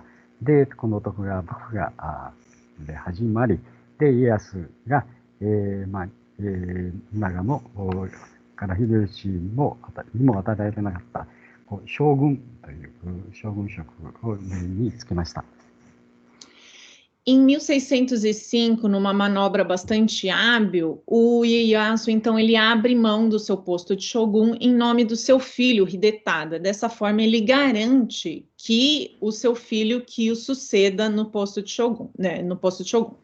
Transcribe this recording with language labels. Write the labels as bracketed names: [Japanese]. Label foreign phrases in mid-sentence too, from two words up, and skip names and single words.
[Japanese] で、この徳川幕府がで始まり、で家康が、長野から秀吉にも与えられなかった将軍という将軍職をにつけました。 [Portuguese] Em 1605, numa manobra bastante hábil, o Ieyasu, então, ele abre mão do seu posto de Shogun em nome do seu filho, Hidetada. Dessa forma, ele garante que o seu filho que o suceda no posto de Shogun, né, no posto de Shogun.